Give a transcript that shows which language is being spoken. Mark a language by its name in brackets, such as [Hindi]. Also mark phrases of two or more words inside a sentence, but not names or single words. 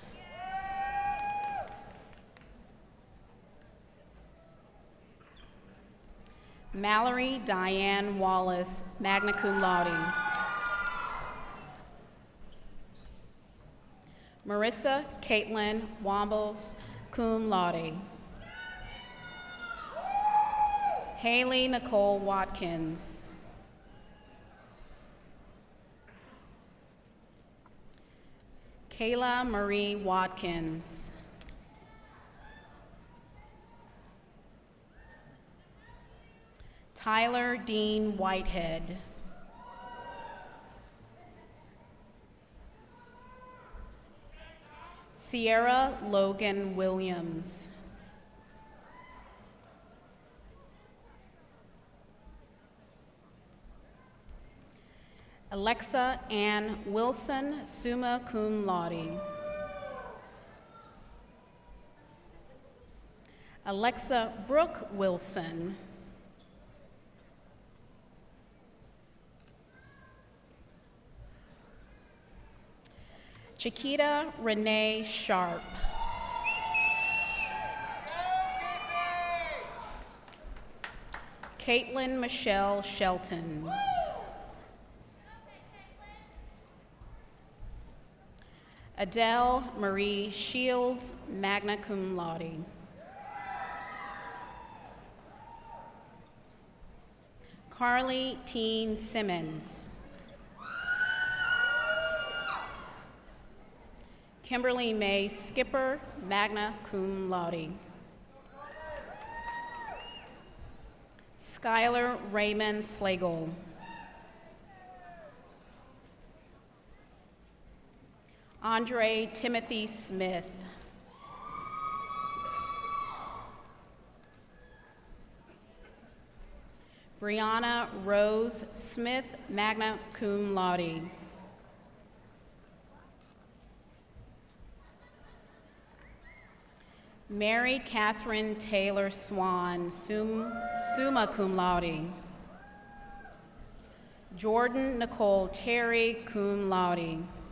[English] Mallory Diane Wallace, [Latin] magna cum laude. [English] Marissa Caitlin Wombles, [Latin] cum laude. [English] Haley Nicole Watkins. Kayla Marie Watkins. Tyler Dean Whitehead. Sierra Logan Williams. Alexa Ann Wilson, [Latin] summa cum laude. [English] Alexa Brooke Wilson. Chiquita Renee Sharp. Caitlin Michelle Shelton. Adele Marie Shields, [Latin] magna cum laude. [English] Carly Teen Simmons. Kimberly May Skipper, [Latin] magna cum laude. [English] Skylar Raymond Slagle. Andre Timothy Smith. Brianna Rose Smith, [Latin] magna cum laude. [English] Mary Catherine Taylor Swan, [Latin] summa cum laude. [English] Jordan Nicole Terry, [Latin] cum laude.